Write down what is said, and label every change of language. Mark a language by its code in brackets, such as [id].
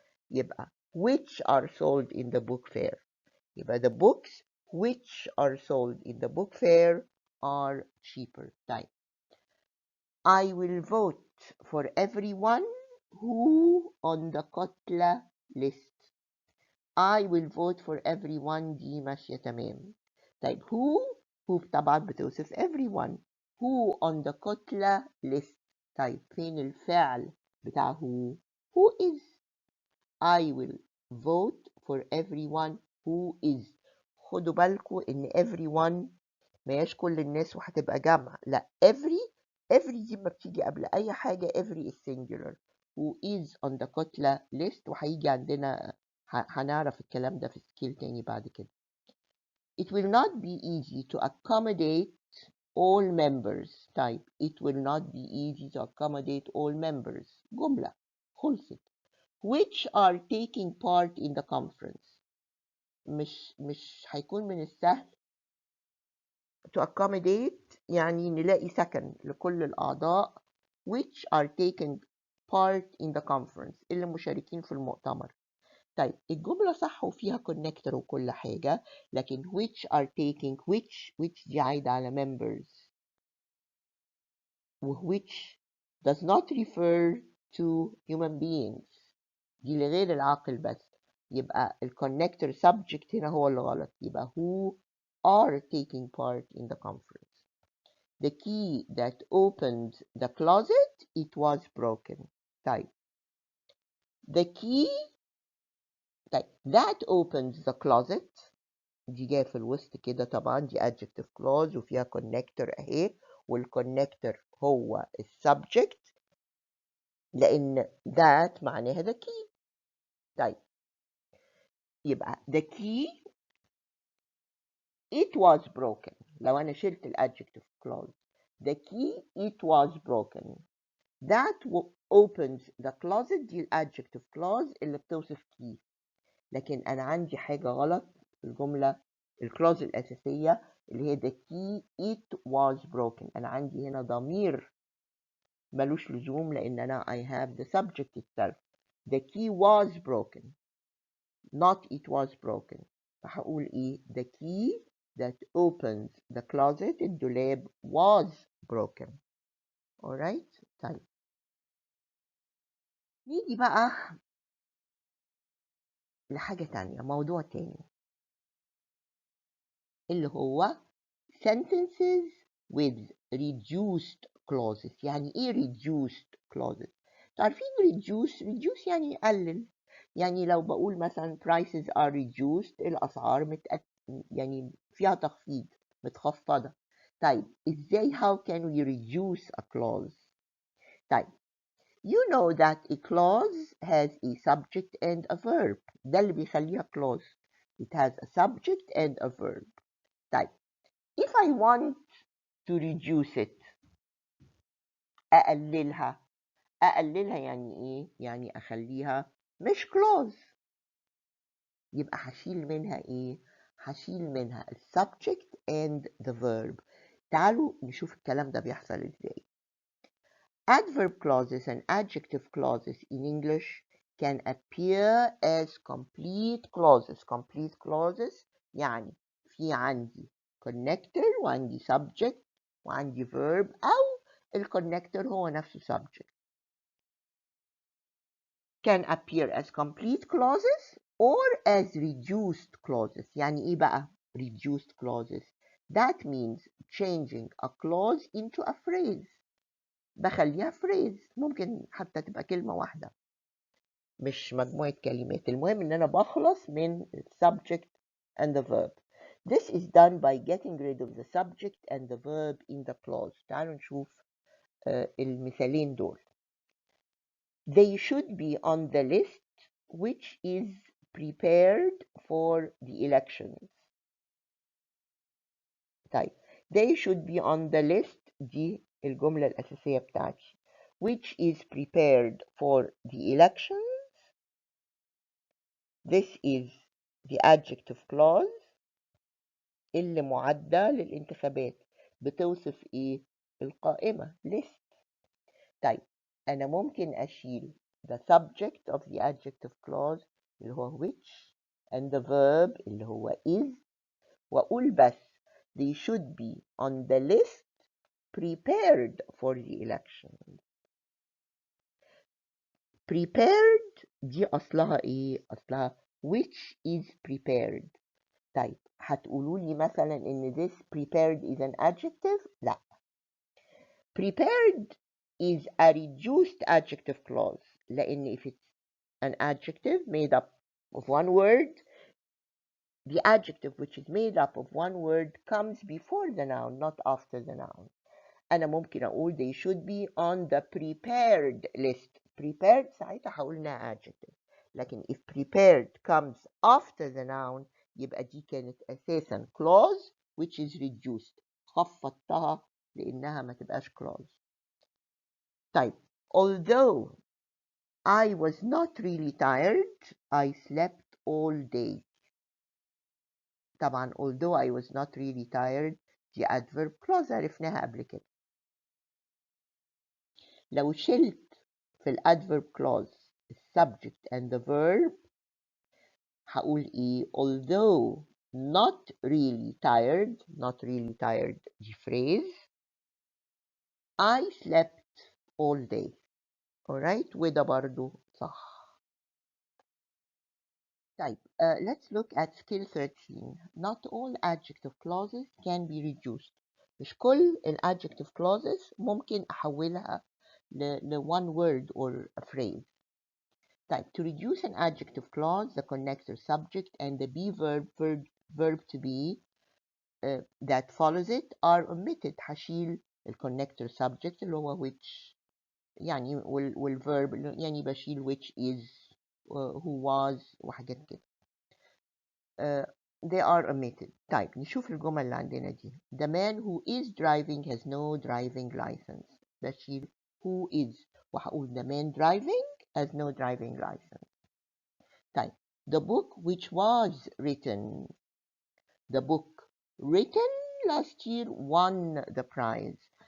[ar] يبقى [en] which are sold in the book fair. يبقى the books which are sold in the book fair are cheaper. طيب I will vote for everyone who on the كتلة list. I will vote for everyone [ar] دي ماشية تمام. طيب who طبعا بتوصف everyone. [en] who on the كتلة list. [ar] طيب فين الفعل بتاع who is. [en] I will vote for everyone who is. [ar] خدوا بالكم ان everyone ما هياش كل الناس وهتبقى جمع، لا every دي ما بتيجي قبل اي حاجة [en] every is singular. who is on the كتلة list [ar] وهيجي عندنا هنعرف الكلام ده في سكيل تاني بعد كده. [en] It will not be easy to accommodate all members. طيب it will not be easy to accommodate all members [ar] جملة خلصت. [en] which are taking part in the conference. [ar] مش هيكون من السهل to accommodate يعني نلاقي سكن لكل الأعضاء [en] which are taking part in the conference [ar] اللي مشاركين في المؤتمر. طيب الجملة صح وفيها connector وكل حاجة، لكن which are taking which دي عايدة على members [en] which does not refer to human beings [ar] دي لغير العاقل بس. يبقى الconnector subject هنا هو اللي غلط. [en] يبقى who are taking part in the conference. The key that opened the closet it was broken. [ar] طيب [en] the key that opens the closet [ar] دي جايه في الوسط كده طبعا دي adjective clause وفيها connector اهي والconnector هو السبجكت لان that معناها the key. [en] طيب يبقى the key it was broken. [ar] لو انا شلت [en] الadjective clause the key it was broken. that opens the closet دي الadjective clause [ar] اللي بتوصف [en] key. [ar] لكن انا عندي حاجة غلط الجملة الكلوز الأساسية اللي هي [en] the key it was broken. [ar] أنا عندي هنا ضمير ملوش لزوم لأن أنا [en] I have the subject itself. the key was broken not it was broken. [ar] فهقول إيه [en] the key that opens the closet الدولاب was broken. [ar] alright. طيب نيجي بقى لحاجة تانية، موضوع تاني اللي هو [en] sentences with reduced clauses. [ar] يعني ايه reduced clauses؟ تعرفين reduce يعني يقلل. يعني لو بقول مثلا prices are reduced، الأسعار يعني فيها تخفيض، متخفضة. [en] طيب [ar] ازاي [en] how can we reduce a clause؟ طيب you know that a clause has a subject and a verb. [ar] ده اللي بيخليها clause. [en] It has a subject and a verb. طيب if I want to reduce it، [ar] أقللها يعني إيه؟ يعني أخليها مش [en] clause. [ar] يبقى هشيل منها إيه؟ هشيل منها subject and the verb. تعالوا نشوف الكلام ده بيحصل إزاي. [en] Adverb clauses and adjective clauses in English can appear as complete clauses. [ar] Complete clauses يعني في عندي connector وعندي subject وعندي verb، أو الconnector هو نفسه subject. [en] Can appear as complete clauses or as reduced clauses. [ar] يعني إيه بقى [en] reduced clauses؟ That means changing a clause into a phrase. [ar] بخليها phrase، ممكن حتى تبقى كلمة واحدة مش مجموعة كلمات. المهم إن أنا بخلص من subject and the verb. [en] This is done by getting rid of the subject and the verb in the clause. [ar] تعالوا نشوف المثالين دول. [en] They should be on the list which is prepared for the elections. طيب they should be on the list، دي الجملة الأساسية بتاعتي. Which is prepared for the elections. This is the adjective clause [ar] اللي معدة للانتخابات. بتوصف ايه؟ القائمة list. طيب أنا ممكن أشيل [en] the subject of the adjective clause اللي هو which and the verb اللي هو is، وأقول بس they should be on the list prepared for the election. [ar] prepared دي أصلها إيه؟ أصلها which is prepared. طيب هتقولوا لي مثلا إن [en] this prepared is an adjective؟ [ar] لا. [en] prepared is a reduced adjective clause، [ar] لأن [en] if it's an adjective made up of one word, the adjective which is made up of one word comes before the noun, not after the noun. [ar] أنا ممكن أقول [en] they should be on the prepared list. [ar] prepared ساعتها هقول إنها adjective. لكن [en] if prepared comes after the noun يبقى دي كانت أساسا clause which is reduced. [ar] خفضتها لأنها ما تبقاش clause. [en] طيب although I was not really tired I slept all day. طبعا although I was not really tired [ar] دي adverb clause عرفناها قبل كده. لو شلت في الادverb clause subject and the verb هقول ايه؟ [en] although not really tired [ar] دي phrase. [en] I slept all day. [ar] alright وده برضو صح. [en] طيب let's look at skill 13. Not all adjective clauses can be reduced. [ar] مش كل adjective clauses ممكن أحولها ل one word or a phrase. [en] طيب to reduce an adjective clause the connector subject and the be verb to be that follows it are omitted. [ar] هشيل connector subject اللي هو which يعني والverb يعني بشيل which is who was وحاجات كده. [en] they are omitted. [ar] طيب نشوف الجمل اللي عندنا دي. [en] The man who is driving has no driving license. [ar] بشيل who is وهقول [en] the man driving has no driving license. طيب the book which was written. The book written last year won the prize.